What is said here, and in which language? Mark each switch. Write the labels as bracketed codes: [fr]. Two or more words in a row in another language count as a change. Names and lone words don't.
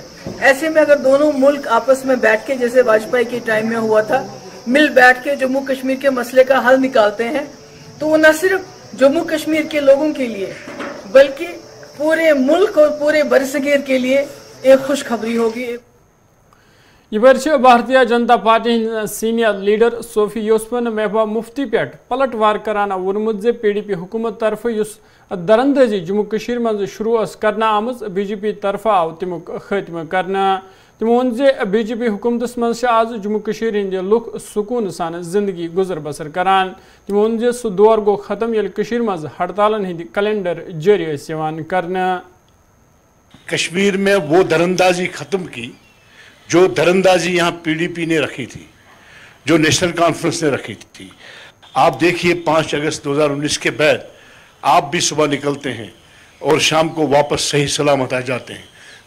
[ur] ایسے میں اگر دونوں ملک آپس میں بیٹھ کے جیسے واجپئی کے ٹائم میں ہوا تھا، مل بیٹھ کے جموں کشمیر کے مسئلے کا حل نکالتے ہیں تو وہ نہ صرف جموں کشمیر کے لوگوں کے لیے بلکہ پورے ملک اور پورے برصغیر کے لیے ایک خوشخبری ہوگی۔ [ks] یہ برچہ بھارتیہ جنتا پارٹی سینئر لیڈر صوفی یوسفن محبوبہ مفتی پہ پلٹ وار کران وونمت زِ PDP حکومت طرف اس درندازی جموں کشمیر مز شروع کرنا آمز BJP طرف آو تمیک خاتمہ کرنا۔ تمو وون زِ BJP حکومتس مز آز جموں کشمیر ہند لوک سکون سان زندگی گزر بسر کران۔ تمو وون زِ سہ دور گو ختم یل کشمیر مز ہڑتالن ہند کیلنڈر جاری ٲسۍ یوان کرنا۔ [ur] کشمیر میں وہ درندازی ختم کی جو درندازی یہاں PDP نے رکھی تھی، جو نیشنل کانفرنس نے رکھی تھی۔ آپ دیکھیے 5 اگست 2019 کے بعد آپ بھی صبح نکلتے ہیں اور شام کو واپس صحیح سلامت آ جاتے ہیں۔